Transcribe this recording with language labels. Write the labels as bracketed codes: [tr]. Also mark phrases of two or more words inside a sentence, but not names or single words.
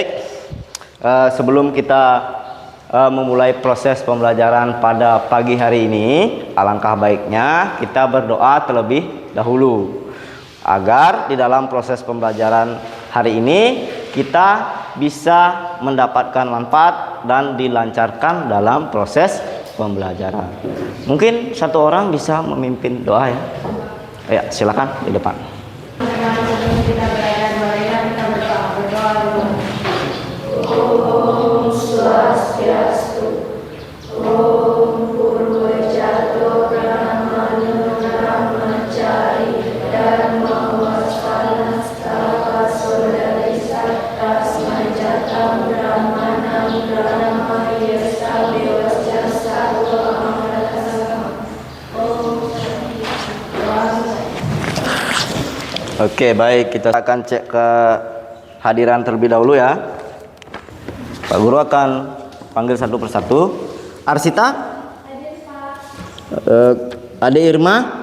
[id] Sebelum kita memulai proses pembelajaran pada pagi hari ini, alangkah baiknya kita berdoa terlebih dahulu agar di dalam proses pembelajaran hari ini kita bisa mendapatkan manfaat dan dilancarkan dalam proses pembelajaran. Mungkin satu orang bisa memimpin doa ya. Ya, silakan di depan. Om Swastiastu. [sa] Om Purwajato Brahmanu Brahmacari Dharma Wasana Stava Sodarisa Tasmajatam Brahmanam Brahma Yasa Bewasjasa [id] Oke, baik, kita akan cek ke hadiran terlebih dahulu ya. Pak Guru akan panggil satu persatu. Arsita? Ade Irma?